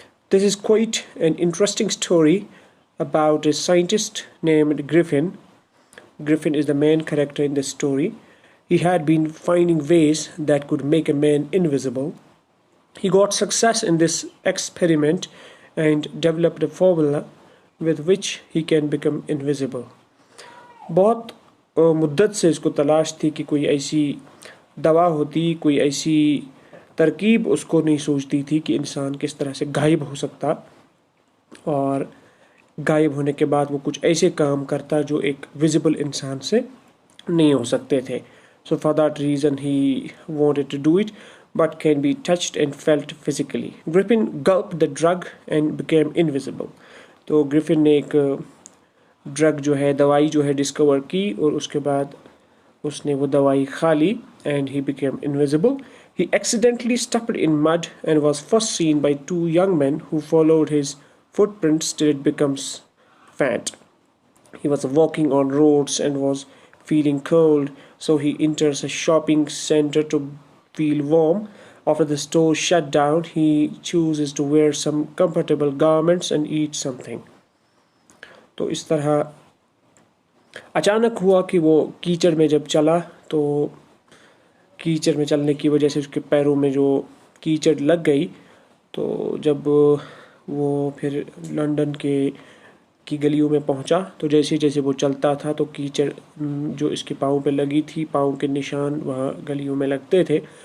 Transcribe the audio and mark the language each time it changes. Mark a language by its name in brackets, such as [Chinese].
[English] This is quite an interesting story about a scientist named Griffin. Griffin is the main character in the story. He had been finding ways that could make a man invisible. He got success in this experiment and developed a formula with which he can become invisible. [Hindi] बहुत मुद्दत से इसको तलाश थी कि कोई ऐसी दवा होती, कोई ऐसी तरकीब उसको नहीं सोचती थी कि इंसान किस तरह से गायब हो सकता और गायब होने के बाद वो कुछ ऐसे काम करता जो एक विजिबल इंसान से नहीं हो सकते थे. [English] So for that reason he wanted to do it, but can be touched and felt physically. Griffin gulped the drug and became invisible. [Hindi] तो ग्रिफिन ने एक ड्रग जो है, दवाई जो है डिस्कवर की और उसके बाद उसने वो दवाई खा ली [English] and he became invisible. He accidentally stepped in mud and was first seen by two young men who followed his footprints till it becomes faint. He was walking on roads and was feeling cold, so he enters a shopping center to feel warm. After the store shut down, he chooses to wear some comfortable garments and eat something. [Hindi] तो इस तरह अचानक हुआ कि वो कीचड़ में जब चला तो कीचड़ में चलने की वजह से उसके पैरों में जो कीचड़ लग गई, तो जब वो फिर लंदन की गलियों में पहुंचा तो जैसे जैसे वो चलता था तो कीचड़ जो इसके पाँव पे लगी थी, पाँव के निशान वहाँ गलियों में लगते थे.